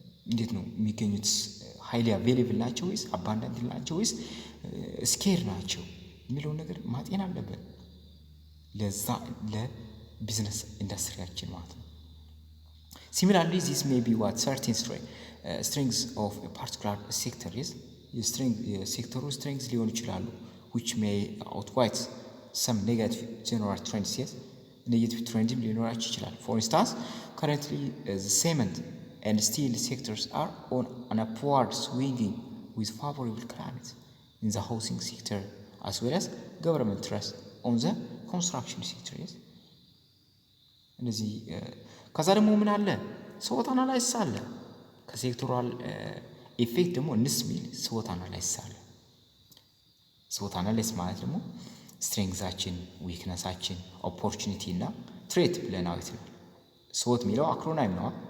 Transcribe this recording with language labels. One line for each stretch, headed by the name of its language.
Amharic: እንዴት ነው የሚገኙት ሃይሊ አቬይላብል ናቸው ወይስ አባንዳንት ናቸው ወይስ ስኬር ናቸው የሚለው ነገር ማጤን አለበት ለዛ ለቢዝነስ ኢንዱስትሪያችን ማለት ነው።
English: Similarly, this may be what certain strengths of a particular sector is. Sector strengths
Amharic: ሊሆኑ ይችላሉ
English: which may outweigh some negative general trends. Yes, negative trend
Amharic: ሊኖራቸው ይችላል.
English: For instance, currently the cement and steel sectors are on an upward swinging with favorable climate in the housing sector as well as government trust on the construction sector. Yes.
Amharic: እነዚህ ከዛ ደግሞ ምን አለ SWOT አናላይሲስ አለ ከሴክቶራል ኢፌክት ደግሞ እንስሚል SWOT አናላይሲስ አለ SWOT አናላይሲስ ማለት ደግሞ ስትሬንግዛችን ዊክነሳችን ኦፖርቹኒቲ እና ትሬት ብለን አውጥተናል SWOT የሚለው አክሮናይም ነው